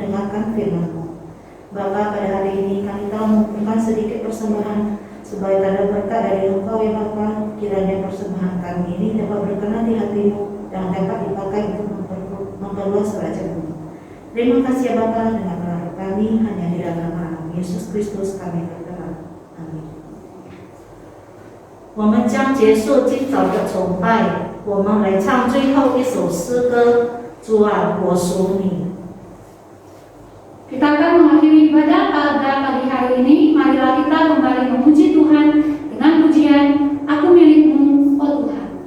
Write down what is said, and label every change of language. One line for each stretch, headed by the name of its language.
Indonesian: Bapa, pada hari ini kami telah mengumpulkan sedikit persembahan sebagai tanda berkat dari Engkau ya Bapa. Kiranya persembahan kami ini dapat berkenan di hati-Mu dan dapat dipakai untuk memperluas kerajaan-Mu. Terima kasih ya Bapa, dengan berharap kami hanya di dalam nama Yesus Kristus kami berdoa. Amin.
Chinese: 我们将结束今早的崇拜，我们来唱最后一首诗歌。主啊，我属你。
Indonesian: Kita akan mengakhiri ibadah pada pagi hari ini. Marilah kita kembali memuji Tuhan dengan pujian Aku milikmu, oh Tuhan.